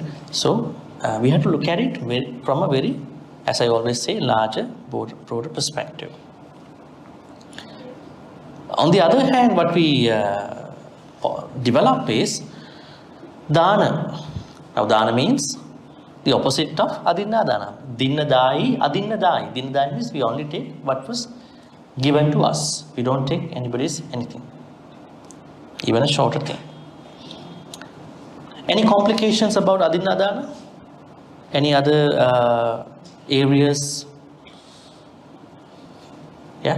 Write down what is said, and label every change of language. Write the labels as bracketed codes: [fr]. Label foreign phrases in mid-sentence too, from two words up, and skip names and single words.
[en] So we have to look at it from a very, as I always say, larger, broader perspective. On the other hand, what we develop is dana. Now, dana means the opposite of adinadana. [pi] Dinnadai, adinnadai. [en] Dinnadai means we only take what was given to us. We don't take anybody's anything, even a shorter thing. Any complications about adinadana? Any other areas? Yeah?